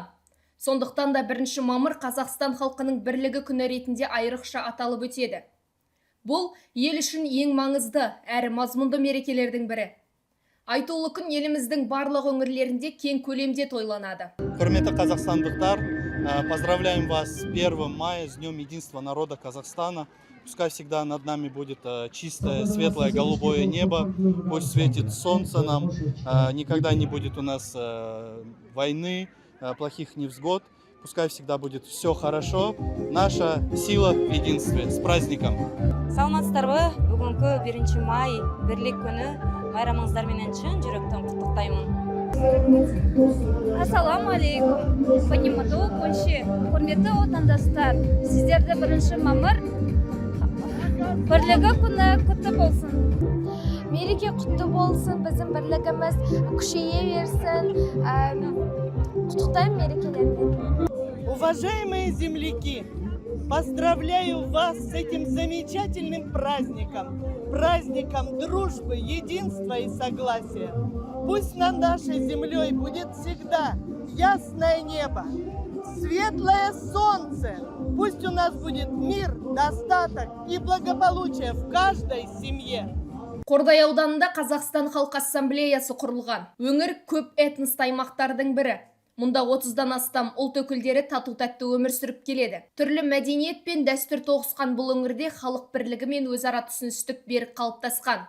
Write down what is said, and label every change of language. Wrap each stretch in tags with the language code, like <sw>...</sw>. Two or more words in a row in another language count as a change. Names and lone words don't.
<kk>Сондықтан да 1 мамыр Қазақстан халқының бірлігі күні ретінде айрықша аталып өтеді. Бұл ел үшін ең маңызды әрі мазмұнды мерекелердің бірі. Айтулы күн еліміздің барлық өңірлерінде кең көлемде тойланады. Құрметті қазақстандықтар,</kk> <ru>поздравляем вас с 1 мая, с Днем Единства народа Казахстана. Пускай всегда над нами будет чистое, светлое, голубое небо. Пусть светит солнце нам. Никогда не будет у нас войны, плохих невзгод. Пускай всегда будет все хорошо. Наша сила в единстве. С праздником!</ru> <kk>Саламатсыздарбы, бүгінгі 1 май бірлік күні байрамыңыздармен шын жүректен құттықтаймын.</kk> <ar>السلام عليكم.</ar> <kk>Понимаду, көші. Құрметті отандастар, сіздерді 1 мамыр бірлігі күні құтты болсын. Мереке құтты болсын, біздің бірлігіміз күшейе берсін. Құттықтаймын мерекелермен.</kk> <ru>Уважаемые земляки, поздравляю вас с этим замечательным праздником. Праздником дружбы, единства и согласия. Пусть над нашей землей будет всегда ясное небо, светлое солнце. Пусть у нас будет мир, достаток и благополучие в каждой семье.</ru> <kk>Қордай ауданында Қазақстан Халқы Ассамблеясы құрылған. Өңір көп этносты аймақтардың бірі. Мұнда 30-дан астам ұлт өкілдері тату-тәтті өмір сүріп келеді. Түрлі мәдениет пен дәстүр тоғысқан бұл өңірде халық бірлігі мен өзара түсіністік берік қалыптасқан.</kk>